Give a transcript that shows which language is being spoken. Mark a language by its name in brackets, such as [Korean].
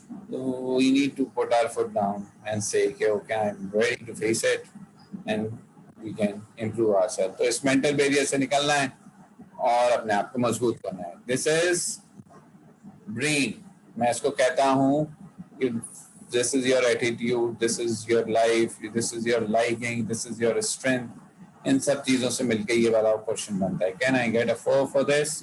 [English] تو we need to put our foot down and say کہ okay, I'm ready to face it and we can improve ourselves. [Urdu] تو اس mental barrier سے نکلنا ہے اور اپنے آپ کو مضبوط کرنا ہے. [English] This is brain. [Urdu] میں اس کو کہتا ہوں کہ [English] this is your attitude, this is your life, this is your liking, this is your strength. [Urdu] ان سب چیزوں سے مل کے یہ والا کوشچن بنتا ہے, [English] Can I get a 4 for this.